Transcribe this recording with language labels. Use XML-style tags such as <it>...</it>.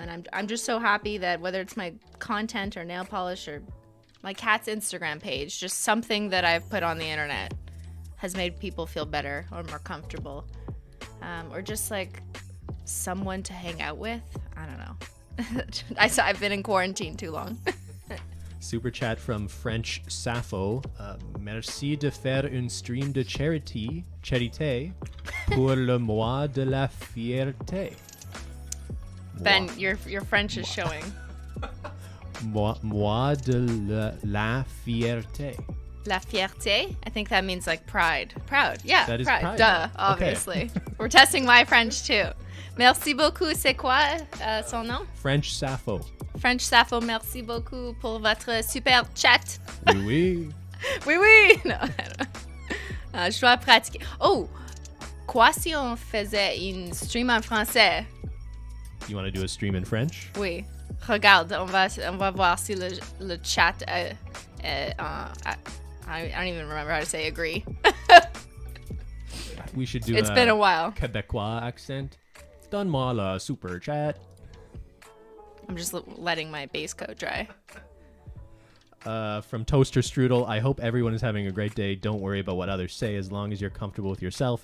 <en>And I'm just so happy that whether it's my content or nail polish or my cat's Instagram page, just something that I've put on the internet has made people feel better or more comfortable, or just like someone to hang out with. I don't know. I've been in quarantine too long. Super chat from French Sappho.</en> <fr>Merci de faire un stream de charité pour le mois de la fierté.</fr> <en>Ben, your French is showing.</en> <fr>Mois de la fierté. La fierté?</fr> <en>I think that means like pride. Proud. Yeah, that is pride. pride. Duh, obviously. Okay. We're testing my French too.</en> <fr>Merci beaucoup. C'est quoi son nom?</fr> <en>French Sappho.</en> <fr>French Sappho, merci beaucoup pour votre super chat. Oui, oui. Oui, oui. Non, je dois pratiquer. Oh, quoi si on faisait une stream en français?</fr> <en>You want to do a stream in French?</en> <fr>Oui. Regarde, on va voir si le chat...</fr> <en>I don't even remember how to say agree. We should do It's been a while. Quebecois accent.</en> <fr>Donne-moi le super chat.</fr> <en>I'm just letting my base coat dry. From Toaster Strudel, I hope everyone is having a great day. Don't worry about what others say as long as you're comfortable with yourself.</en>